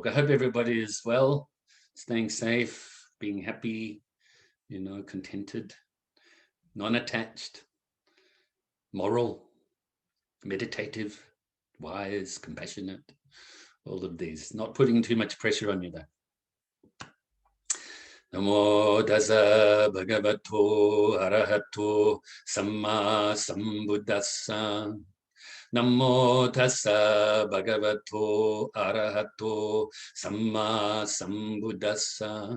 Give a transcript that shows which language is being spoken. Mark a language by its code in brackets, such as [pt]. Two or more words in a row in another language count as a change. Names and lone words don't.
[en] I hope everybody is well, staying safe, being happy, contented, non-attached, moral, meditative, wise, compassionate, all of these. Not putting too much pressure on you though. [pi] Namo Tassa Bhagavato Arahato Sammasambuddhassa. Namo Tassa Bhagavato Arahato Sammasambuddhassa.